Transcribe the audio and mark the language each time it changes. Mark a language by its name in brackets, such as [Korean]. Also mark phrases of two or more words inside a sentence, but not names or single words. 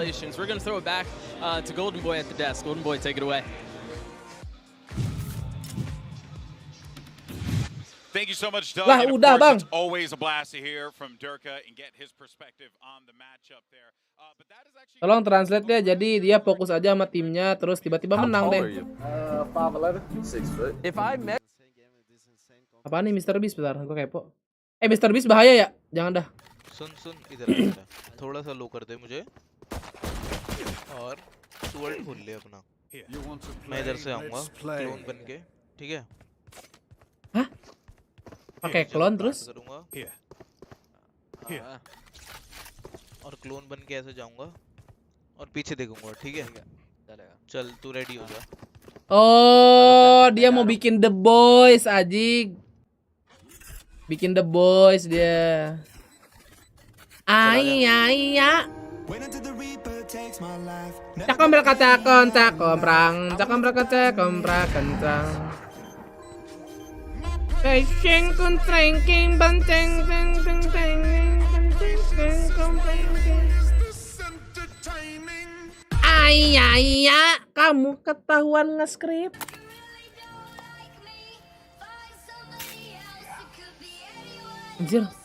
[English] We're going to throw it back to Golden Boy at the desk. Golden Boy, take it away. Thank you so much, Doug. [Indonesian] Lah, [English] And of [Indonesian] udah, [English] course, [Indonesian] Bang. [English] it's always a blast to hear from Durka and get his perspective on the matchup there. But that is actually [Indonesian] Tolong translate ya, jadi dia fokus aja sama timnya, terus tiba-tiba menang deh. [English] 5'11", 6 foot. If I met [Indonesian] Apa nih Mr. Beast? Bentar, gue kepo. Mr. Beast bahaya ya? Jangan dah. [Hindi] सुन इधर आ बेटा थोड़ा सा लो कर दे मुझे और तू वर्ल्ड खोल ले अपना मैं इधर से आऊंगा क्लोन बन के ठीक है [Indonesian] Pakai clone terus? [Hindi] करूंगा और क्लोन बन के ऐसे जाऊंगा और पीछे देखूंगा ठीक है चल तू रेडी हो जा [Indonesian] Oh, dia mau bikin The Boys, Ajik. Bikin The Boys dia. Ayah. Cakom berkacakon, cakomprang, cakom berkacakon, kencang. Pacing kun trengking banteng teng teng teng teng teng Ayah, kamu ketahuan nge-script. Anjir.